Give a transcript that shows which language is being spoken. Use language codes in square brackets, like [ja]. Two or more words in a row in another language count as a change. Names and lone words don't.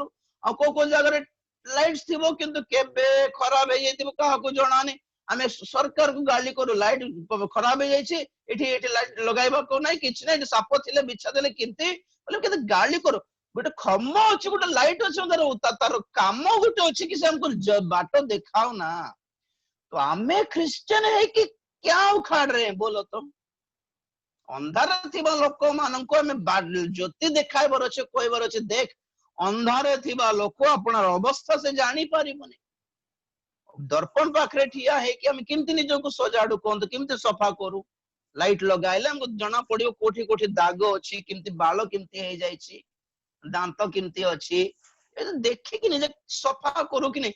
[or] ଆଉ କୋଉ କୋଉ ଜାଗାରେ ଲାଇଟ୍ସ ଥିବ କିନ୍ତୁ କେବେ ଖରାପ ହେଇଯାଇଥିବ କାହାକୁ ଜଣାନି, ଆମେ ସରକାରକୁ ଗାଳି କରୁ, ଲାଇଟ୍ ଖରାପ ହେଇଯାଇଛି, ଏଠି ଲାଇଟ୍ ଲଗାଇବାକୁ ନାହିଁ, କିଛି ନାହିଁ, ସାପ ଥିଲେ ବିଛା ଦେଲେ କେମିତି ବୋଲେ କେତେ ଗାଳି କରୁ। ଗୋଟେ ଖମ୍ବ ଅଛି, ଗୋଟେ ଲାଇଟ୍ ଅଛି, ତାର କାମ ଗୋଟେ ଅଛି କି ସେ ଆମକୁ ବାଟ ଦେଖାଉ ନା। ତ ଆମେ ଖ୍ରୀଷ୍ଟିଆନ ହେଇକି [hi] क्या उखाड़ रहे हैं बोलो तो? [or] ଅନ୍ଧାର ଥିବା ଲୋକମାନଙ୍କୁ ଆମେ ଜ୍ୟୋତି ଦେଖାଇବାର ଅଛି, କହିବାର ଅଛି, ଦେଖ ଅନ୍ଧାରେ ଥିବା ଲୋକ ଆପଣର ଅବସ୍ଥା ସେ ଜାଣିପାରିବନି। ଦର୍ପଣ ପାଖରେ ଠିଆ ହେଇକି ଆମେ କେମିତି ନିଜକୁ ସଜାଡୁ କୁହନ୍ତୁ, କେମିତି ସଫା କରୁ? ଲାଇଟ୍ ଲଗାଇଲେ ଆମକୁ ଜଣା ପଡିବ କୋଉଠି କୋଉଠି ଦାଗ ଅଛି, କେମିତି ବାଳ କେମିତି ହେଇଯାଇଛି, ଦାନ୍ତ କେମିତି ଅଛି, ଦେଖିକି ନିଜେ ସଫା କରୁ କି ନାହିଁ?